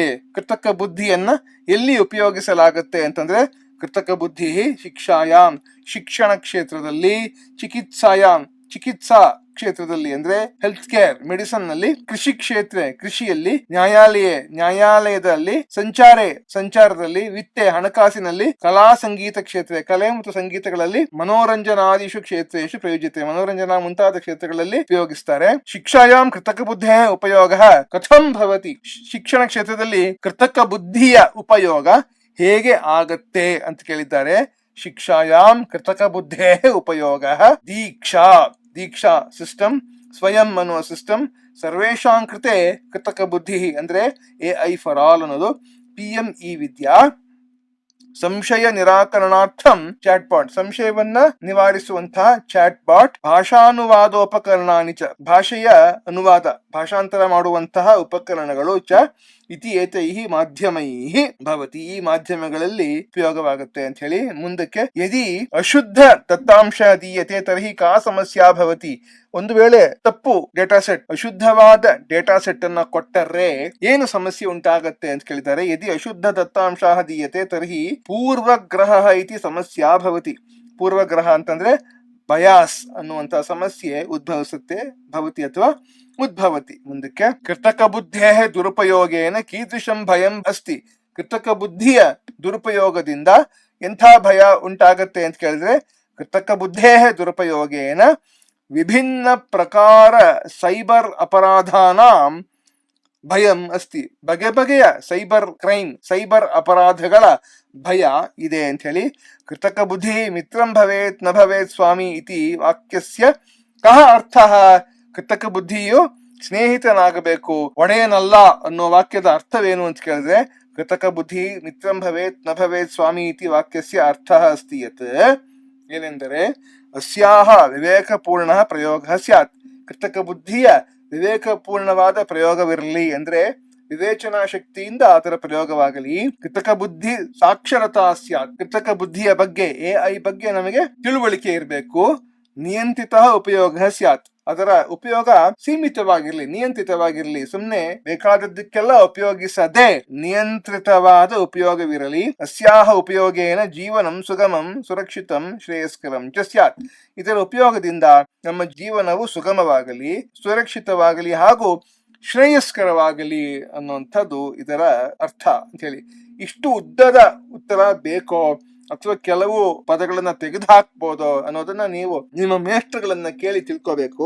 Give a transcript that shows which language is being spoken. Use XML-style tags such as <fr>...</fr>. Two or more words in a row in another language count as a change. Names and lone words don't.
<kn>ಕೃತಕ ಬುದ್ಧಿಯನ್ನ ಎಲ್ಲಿ ಉಪಯೋಗಿಸಲಾಗುತ್ತೆ ಅಂತಂದ್ರೆ ಕೃತಕ ಬುದ್ಧಿ ಶಿಕ್ಷಾಯಾಮ್ ಶಿಕ್ಷಣ ಕ್ಷೇತ್ರದಲ್ಲಿ, ಚಿಕಿತ್ಸಾಯಾಮ್ ಚಿಕಿತ್ಸಾ ಕ್ಷೇತ್ರದಲ್ಲಿ ಅಂದ್ರೆ</kn> <en>health care medicine</en> <kn>ನಲ್ಲಿ, ಕೃಷಿ ಕ್ಷೇತ್ರ ಕೃಷಿಯಲ್ಲಿ, ನ್ಯಾಯಾಲಯದಲ್ಲಿ, ಸಂಚಾರದಲ್ಲಿ, ವಿತ್ತೆ ಹಣಕಾಸಿನಲ್ಲಿ, ಕಲಾ ಸಂಗೀತ ಕ್ಷೇತ್ರ ಕಲೆ ಮತ್ತು ಸಂಗೀತಗಳಲ್ಲಿ,</kn> <sa>ಮನೋರಂಜನಾದಿಷು ಕ್ಷೇತ್ರೇಷು ಪ್ರಯೋಜ್ಯತೆ</sa> <kn>ಮನೋರಂಜನಾ ಮುಂತಾದ ಕ್ಷೇತ್ರಗಳಲ್ಲಿ ಉಪಯೋಗಿಸ್ತಾರೆ.</kn> <sa>ಶಿಕ್ಷಾಯಾಮ್ ಕೃತಕ ಬುದ್ಧೇ ಉಪಯೋಗ ಕಥಂ ಭವತಿ.</sa> <kn>ಶಿಕ್ಷಣ ಕ್ಷೇತ್ರದಲ್ಲಿ ಕೃತಕ ಬುದ್ಧಿಯ ಉಪಯೋಗ ಹೇಗೆ ಆಗತ್ತೆ ಅಂತ ಕೇಳಿದ್ದಾರೆ.</kn> <sa>ಶಿಕ್ಷಾಯಾಮ್ ಕೃತಕ ಬುದ್ಧೇ ಉಪಯೋಗ</sa> <kn>ದೀಕ್ಷಾ ಸಿಸ್ಟಮ್, ಸ್ವಯಂ ಅನ್ನುವ ಸಿಸ್ಟಮ್,</kn> <sa>ಸರ್ವೇಷಾಂ ಕೃತೆ</sa> <kn>ಕೃತಕ ಬುದ್ಧಿ ಅಂದ್ರೆ AI ಫಾರ್ ಆಲ್ ಅನ್ನೋದು, PME ವಿದ್ಯಾ,</kn> <sa>ಸಂಶಯ ನಿರಾಕರಣಾರ್ಥಂ ಚಾಟ್ಬಾಟ್</sa> <kn>ಸಂಶಯವನ್ನ ನಿವಾರಿಸುವಂತಹ ಚಾಟ್ಬಾಟ್,</kn> <sa>ಭಾಷಾನುವಾದೋಪಕರಣಾನಿ ಚ</sa> <kn>ಭಾಷೆಯ ಅನುವಾದ ಭಾಷಾಂತರ ಮಾಡುವಂತಹ ಉಪಕರಣಗಳು</kn> <sa>ಚ ಇತಿ ಏತೈಹಿ ಮಾಧ್ಯಮೈಹಿ ಭವತಿ.</sa> <kn>ಈ ಮಾಧ್ಯಮಗಳಲ್ಲಿ ಉಪಯೋಗವಾಗುತ್ತೆ ಅಂತ ಹೇಳಿ.</kn> <sa>ಮುಂದಕ್ಕೆ ಯದಿ ಅಶುದ್ಧ ದತ್ತಾಂಶ ದೀಯತೆ ತರ್ಹಿ ಕಾ ಸಮಸ್ಯಾ ಭವತಿ.</sa> <kn>ಒಂದು ವೇಳೆ ತಪ್ಪು</kn> <en>data set,</en> <kn>ಅಶುದ್ಧವಾದ</kn> <en>data set</en> <kn>ಅನ್ನ ಕೊಟ್ಟರೆ ಏನು ಸಮಸ್ಯೆ ಉಂಟಾಗತ್ತೆ ಅಂತ ಕೇಳಿದ್ದಾರೆ.</kn> <sa>ಯದಿ ಅಶುದ್ಧ ದತ್ತಾಂಶ ದೀಯತೆ ತರ್ಹಿ ಪೂರ್ವಗ್ರಹ ಇತಿ ಸಮಸ್ಯಾ ಭವತಿ.</sa> <kn>ಪೂರ್ವಗ್ರಹ ಅಂತಂದ್ರೆ ಬಯಾಸ್ ಅನ್ನುವಂತ ಸಮಸ್ಯೆ ಉದ್ಭವಿಸುತ್ತೆ, ಭವತಿ ಅಥವಾ ಉದ್ಭವತಿ.</kn> <sa>ಮುಂದಕ್ಕೆ ಕೃತಕ ಬುದ್ಧೇ ದುರುಪಯೋಗೇನ ಕೀದೃಶಂ ಭಯಂ ಅಸ್ತಿ.</sa> <kn>ಕೃತಕ ಬುದ್ಧಿಯ ದುರುಪಯೋಗದಿಂದ ಎಂಥ ಭಯ ಉಂಟಾಗತ್ತೆ ಅಂತ ಕೇಳಿದ್ರೆ</kn> <sa>ಕೃತಕ ಬುದ್ಧೇ ದುರುಪಯೋಗೇನ ವಿಭಿನ್ನ ಪ್ರಕಾರ ಸೈಬರ್ ಅಪರಾಧಾನಾಂ ಭಯಂ ಅಸ್ತಿ.</sa> <kn>ಬಗೆ ಬಗೆಯ</kn> <en>cyber crime,</en> <kn>ಸೈಬರ್ ಅಪರಾಧಗಳ ಭಯ ಇದೆ ಅಂತ ಹೇಳಿ.</kn> <sa>ಕೃತಕ ಬುದ್ಧಿ ಮಿತ್ರಂ ಭವೇತ್ ನ ಭವೇತ್ ಸ್ವಾಮಿ ಇತಿ ವಾಕ್ಯಸ್ಯ ಕಹ ಅರ್ಥಃ.</sa> <kn>ಕೃತಕ ಬುದ್ಧಿಯು ಸ್ನೇಹಿತನಾಗಬೇಕು, ಒಡೆಯನಲ್ಲ ಅನ್ನೋ ವಾಕ್ಯದ ಅರ್ಥವೇನು ಅಂತ ಕೇಳಿದ್ರೆ</kn> <sa>ಕೃತಕ ಬುದ್ಧಿ ಮಿತ್ರಂ ಭವೇತ್ ನ ಭವೇತ್ ಸ್ವಾಮಿ ಇತಿ ವಾಕ್ಯಸ್ಯ ಅರ್ಥಃ ಅಸ್ತಿ ಯತ್. ಏನೆಂದರೆ ಅಸ್ಯಾಹ ವಿವೇಕಪೂರ್ಣ ಪ್ರಯೋಗ ಸ್ಯಾತ್.</sa> <kn>ಕೃತಕ ಬುದ್ಧಿಯ ವಿವೇಕಪೂರ್ಣವಾದ ಪ್ರಯೋಗವಿರಲಿ ಅಂದ್ರೆ ವಿವೇಚನಾ ಶಕ್ತಿಯಿಂದ ಅದರ ಪ್ರಯೋಗವಾಗಲಿ.</kn> <sa>ಕೃತಕ ಬುದ್ಧಿ ಸಾಕ್ಷರತಾ ಸ್ಯಾತ್.</sa> <kn>ಕೃತಕ ಬುದ್ಧಿಯ ಬಗ್ಗೆ AI ಬಗ್ಗೆ ನಮಗೆ ತಿಳುವಳಿಕೆ ಇರಬೇಕು.</kn> <sa>ನಿಯಂತ್ರಿತ ಉಪಯೋಗ ಸ್ಯಾತ್.</sa> <kn>ಅದರ ಉಪಯೋಗ ಸೀಮಿತವಾಗಿರ್ಲಿ, ನಿಯಂತ್ರಿತವಾಗಿರ್ಲಿ. ಸುಮ್ನೆ ಬೇಕಾದದ್ದಕ್ಕೆಲ್ಲ ಉಪಯೋಗಿಸದೆ ನಿಯಂತ್ರಿತವಾದ ಉಪಯೋಗವಿರಲಿ.</kn> <sa>ಅಸ್ಯಾಹ ಉಪಯೋಗೇನ ಜೀವನಂ ಸುಗಮಂ ಸುರಕ್ಷಿತಂ ಶ್ರೇಯಸ್ಕರಂ ಚ ಸ್ಯಾತ್.</sa> <kn>ಇದರ ಉಪಯೋಗದಿಂದ ನಮ್ಮ ಜೀವನವು ಸುಗಮವಾಗಲಿ, ಸುರಕ್ಷಿತವಾಗಲಿ ಹಾಗೂ ಶ್ರೇಯಸ್ಕರವಾಗಲಿ ಅನ್ನುವಂಥದ್ದು ಇದರ ಅರ್ಥ ಅಂತ ಹೇಳಿ. ಇಷ್ಟು ಉದ್ದದ ಉತ್ತರ ಬೇಕೋ ಅಥವಾ ಕೆಲವು ಪದಗಳನ್ನ ತೆಗೆದುಹಾಕ್ಬೋದೋ ಅನ್ನೋದನ್ನ ನೀವು ನಿಮ್ಮ ಮೇಷ್ಟ್ರುಗಳನ್ನ ಕೇಳಿ ತಿಳ್ಕೋಬೇಕು.</kn>